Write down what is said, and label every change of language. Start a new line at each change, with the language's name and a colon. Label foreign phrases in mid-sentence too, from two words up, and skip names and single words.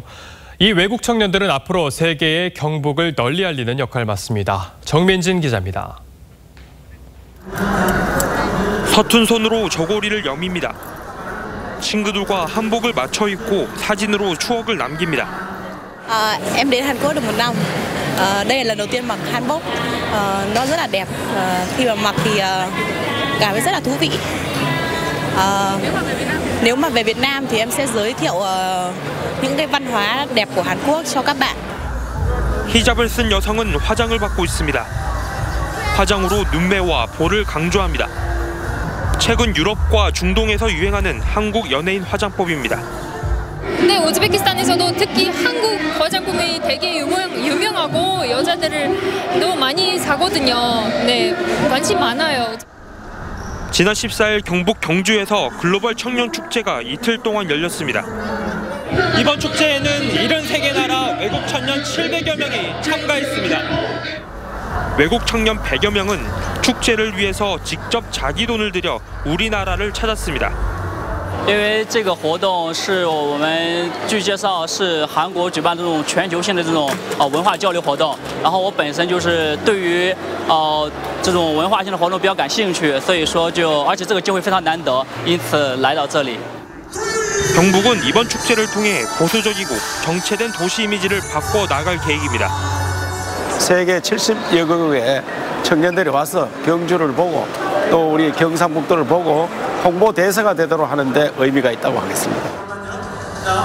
Korean: 이 외국 청년들은 앞으로 세계의 경북을 널리 알리는 역할을 맡습니다. 정민진 기자입니다. 서툰 손으로 저고리를 여밉니다. 친구들과 한복을 맞춰 입고 sa진으로 추억을 남깁니다.
Vietnamese: Em đến Hàn Quốc được 1 năm. Đây là lần đầu tiên mặc hanbok. Nó rất là đẹp. Khi mà mặc thì cảm thấy rất là thú vị. Nếu mà về Việt Nam thì em sẽ giới thiệu những cái văn hóa đẹp của Hàn Quốc cho các bạn.
Korean: 히잡을 쓴 여성은 화장을 받고 있습니다. 화장으로 눈매와 볼을 강조합니다. 최근 유럽과 중동에서 유행하는 한국 연예인 화장법입니다. 네, 우즈베키스탄에서도 특히 한국 화장품이 되게 유명하고 여자들을 너무 많이 사거든요. 네, 관심 많아요. 지난 14일 경북 경주에서 글로벌 청년 축제가 이틀 동안 열렸습니다. 이번 축제에는 73개 나라 외국 청년 700여 명이 참가했습니다. 외국 청년 100여 명은 축제를 위해서 직접 자기 돈을 들여 우리나라를 찾았습니다.
Chinese: 因为这个活动是我们据介绍是韩国举办这种全球性的这种文化交流活动，然后我本身就是对于这种文化性的活动比较感兴趣，所以说而且这个机会非常难得，因此来到这里。
Korean: 경북은 이번 축제를 통해 보수적이고 정체된 도시 이미지를 바꿔 나갈 계획입니다. 세계 70여 개국의 청년들이 와서 경주를 보고 또 우리 경상북도를 보고 홍보 대사가 되도록 하는데 의미가 있다고 하겠습니다.